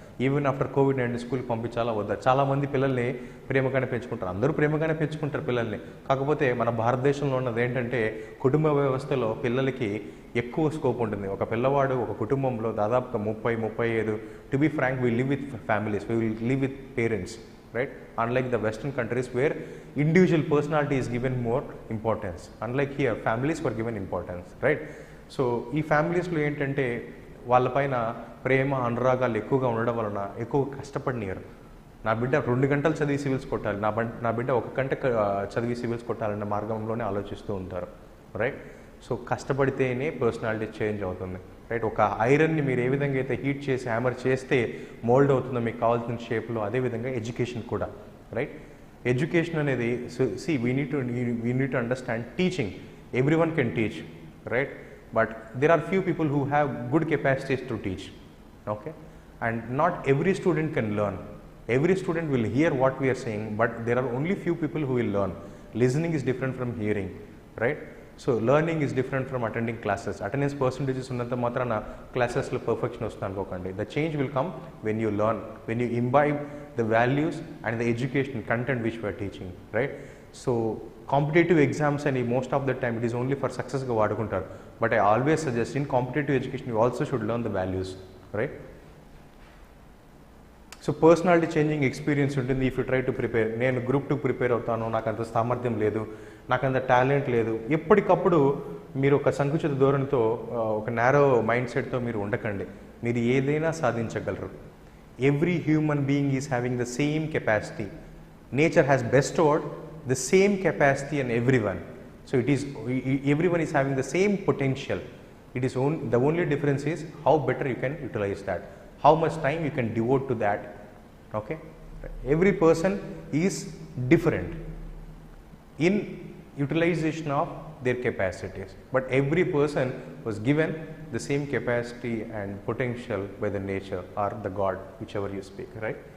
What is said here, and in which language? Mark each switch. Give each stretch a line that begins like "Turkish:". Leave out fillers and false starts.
English: even after
Telugu: COVID-19 స్కూల్కి పంపించాలా వద్దా. చాలామంది పిల్లల్ని ప్రేమగానే పెంచుకుంటారు, అందరూ ప్రేమగానే పెంచుకుంటారు పిల్లల్ని. కాకపోతే మన భారతదేశంలో ఉన్నది ఏంటంటే కుటుంబ వ్యవస్థలో పిల్లలకి ఎక్కువ స్కోప్ ఉంటుంది. ఒక పిల్లవాడు ఒక కుటుంబంలో దాదాపుగా
English: 30-35, to be frank, we live with families, we will live with parents. Right? Unlike the Western countries where individual personality is given more importance. Unlike here, families were given importance. Right?
Telugu: So ఈ ఫ్యామిలీస్లో ఏంటంటే వాళ్ళపైన ప్రేమ, అనురాగాలు ఎక్కువగా ఉండడం వలన ఎక్కువ కష్టపడినారు. నా బిడ్డ 2 గంటలు చదివి సివిల్స్ కొట్టాలి, నా బిడ్డ 1 గంట చదివి సివిల్స్ కొట్టాలన్న మార్గంలోనే ఆలోచిస్తూ ఉంటారు. రైట్? సో కష్టపడితేనే పర్సనాలిటీ చేంజ్ అవుతుంది. రైట్? ఒక ఐరన్ని మీరు ఏ విధంగా అయితే హీట్ చేసి హ్యామర్ చేస్తే మోల్డ్ అవుతుందో మీకు కావాల్సిన షేప్లో, అదేవిధంగా ఎడ్యుకేషన్ కూడా. రైట్? ఎడ్యుకేషన్ అనేది
English: We need to understand teaching. Everyone can teach. Right? But there are few people who have good capacities to teach. Okay? And not every student can learn. Every student will hear what we are saying, but there are only few people who will learn. Listening is different from hearing. Right? So learning is different from attending classes.
Telugu: Attendance percentages ఉన్నంత మాత్రాన క్లాసెస్లో perfection వస్తుంది అనుకోకండి.
English: The change will come when you learn, when you imbibe the values and the education content which we are teaching. Right? So
Telugu: competitive exams అని
English: most of the time it is only for సక్సెస్గా
Telugu: వాడుకుంటారు.
English: But I always suggest in competitive education you also should learn the values. Right?
Telugu: So personality changing experience ఉంటుంది
English: If you try to prepare.
Telugu: నేను group 2 prepare అవుతాను, నాకు అంత సామర్థ్యం లేదు, నాకు అంత టాలెంట్ లేదు. ఎప్పటికప్పుడు మీరు ఒక సంకుచిత ధోరణితో, ఒక నారో మైండ్ సెట్తో మీరు ఉండకండి. మీరు ఏదైనా సాధించగలరు.
English: Every human being is having the same capacity. Nature has bestowed the same capacity in everyone. So everyone is having the same potential. It is the only difference is how better you can utilize that, how much time you can devote to that. Okay? Every person is different in utilization of their capacities, but every person was given the same capacity and potential by the nature or the God, whichever you speak. Right?